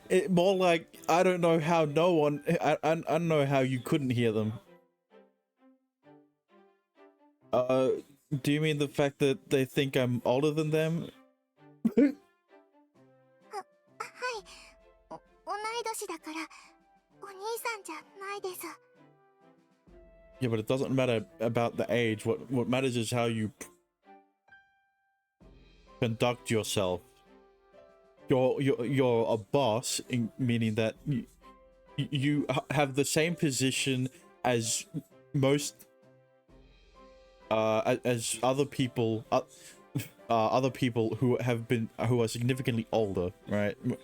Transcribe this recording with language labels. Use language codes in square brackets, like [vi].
[en] More like, I don't know how I don't know how you couldn't hear them. Do you mean the fact that they think I'm older than them? [ja] はい、同い年だからお兄さんじゃないです。 [en] Yeah, but it doesn't matter about the age. What matters is how you conduct yourself. You're a boss, meaning that you have the same position as most as other people who are significantly older, right?